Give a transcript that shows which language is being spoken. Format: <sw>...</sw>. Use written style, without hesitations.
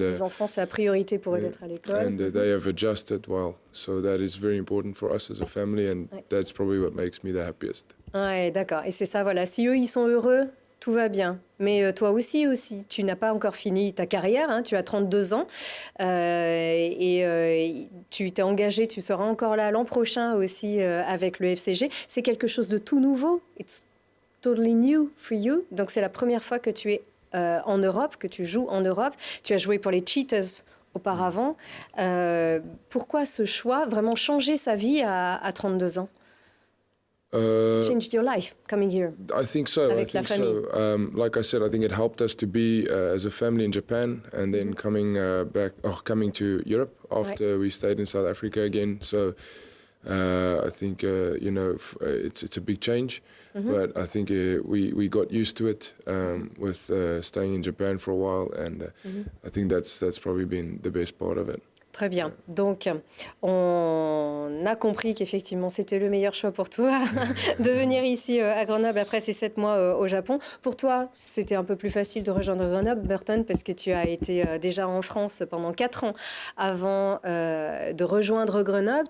<fr>les enfants c'est la priorité pour eux d'être à l'école.</fr> <en>And they have adjusted well, so that is very important for us as a family, and that's probably what makes me the happiest.</en> <fr>Ouais, d'accord. Et c'est ça, voilà. Si eux ils sont heureux, tout va bien. Mais toi aussi, tu n'as pas encore fini ta carrière, hein, tu as 32 ans et tu t'es engagé, tu seras encore là l'an prochain aussi avec le FCG. C'est quelque chose de tout nouveau.</fr> <en>It's totally new for you.</en> <fr>Donc c'est la première fois que tu es en Europe, que tu joues en Europe. Tu as joué pour les Cheetahs auparavant. Pourquoi ce choix, vraiment changer sa vie à 32 ans?</fr> <en>Changed your life coming here. I think so.</en> <fr>Avec la famille.</fr> <en>Like I said, I think it helped us to be as a family in Japan, and then coming to Europe after we stayed in South Africa again. So I think it's a big change, but I think we got used to it with staying in Japan for a while, and I think that's probably been the best part of it.</en> <fr>Très bien. Donc, on a compris qu'effectivement, c'était le meilleur choix pour toi de venir ici à Grenoble après ces 7 mois au Japon. Pour toi, c'était un peu plus facile de rejoindre Grenoble, Burton, parce que tu as été déjà en France pendant 4 ans avant de rejoindre Grenoble.</fr>